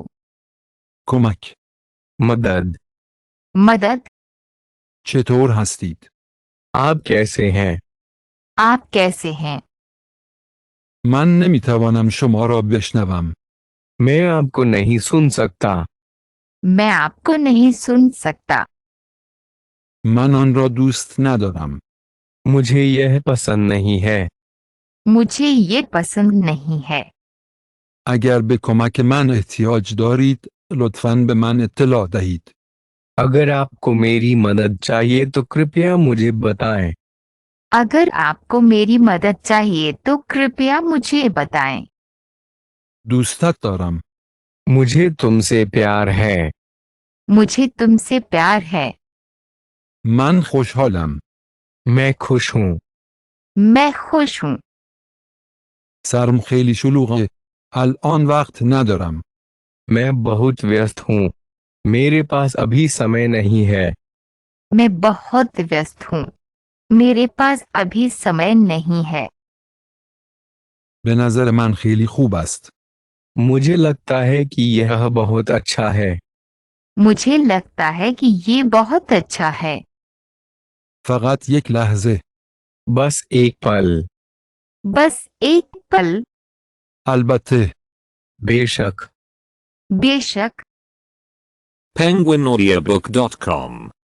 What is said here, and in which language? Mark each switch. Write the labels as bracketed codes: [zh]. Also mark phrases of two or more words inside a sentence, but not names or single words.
[fa] کمک. [hi] मदद. मदद. [fa] چطور هستید؟ [hi] आप कैसे हैं? आप कैसे हैं? [fa] من نمی توانم شما را بشنوم. [hi] मैं आपको नहीं सुन सकता. मैं आपको नहीं सुन सकता. [fa] من آن را دوست ندارم. [hi] मुझे यह पसंद नहीं है. मुझे ये पसंद नहीं है. [fa] اگر به کمک من احتیاج دارید، لطفاً به من اطلاع دهید. [hi] अगर आपको मेरी मदद चाहिए तो कृपया मुझे बताएं. अगर आपको मेरी मदद चाहिए तो कृपया मुझे बताएं. [fa] دوستت دارم. [hi] मुझे तुमसे प्यार है. मुझे तुमसे प्यार है. [fa] من خوشحالم. [hi] मैं खुश हूँ. मैं खुश हूँ. [fa] سرم خیلی شلوغه. الان وقت ندارم. [hi] मैं बहुत व्यस्त हूँ. मेरे पास अभी समय नहीं है. मैं बहुत व्यस्त हूँ. मेरे पास अभी समय नहीं है. [fa] به نظر من خیلی خوب است. [hi] मुझे लगता है कि यह बहुत अच्छा है. मुझे लगता है कि ये बहुत अच्छा है. [fa] فقط یک لحظه. [hi] बस एक पल. बस एक पल. [fa] البته. [hi] बेशक. बेशक. penguinaudiobook.com